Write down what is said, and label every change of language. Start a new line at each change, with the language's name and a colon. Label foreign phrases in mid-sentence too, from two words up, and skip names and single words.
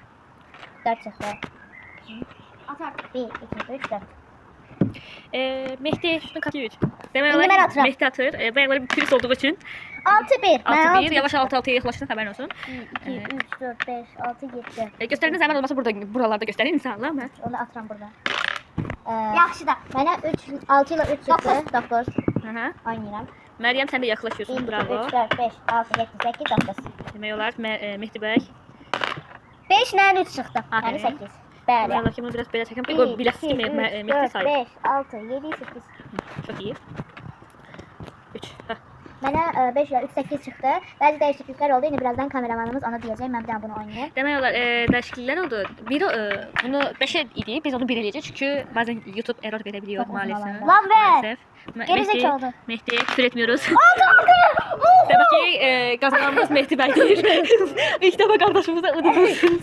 Turkish: 4 çıktı. Atar. 1, 2, 3, 4. Mehdi şunu katıyor. Demek
Azerbaijani: Şimdi ben atıram. Mehdi atır.
Turkish: Ben böyle bir pürüz olduğu için 6, 1. 6-1. Yavaş 6-6'ya yaklaştın, haberin olsun. 1, 2, 3, 4, 5, 6, 7. Gösterdiğiniz zaman olmasa buralarda gösterin inşallah.
Azerbaijani: Onu atıram burada. Yaxşı da. Mənə 6 ilə 3 çıxdı. 9. Aha. Oynayıram.
Turkish: Meryem sen de yaklaşıyorsun. 1, Bravo. 3, 4, 5, 6, 7, 8, 9.
Azerbaijani: Demek olar Mehdi Bey. 5 ilə 3 çıxdı. Aferin. Yəni 8. Bəli.
Turkish: Valla kimi biraz böyle çekin.
Azerbaijani: 1, Bir 2, biləsi 3, Mehdi 4, sayır. 5, 6, 7, 8.
Turkish: Çok iyi. 3.
Azerbaijani: Mənə 5 ilə 3, 8 çıxdı. Bəzi dəyişikliklər oldu. İndi birazdan kameramanımız ona deyəcək. Mən bir daha bunu oynayayım. Demek olar
Turkish: değişiklikler oldu.
Azerbaijani: Biri bunu 5'e idi. Biz onu 1 eləyəcək.
Turkish: Çünkü bazen YouTube error verebiliyor Çok maalesef. uzun Lan be. Maalesef. Geri zekalı. Mehdi küfür etmiyoruz. Demek ki kazananımız Mehdi Bey'dir. İlk defa kardeşimize unutursunuz.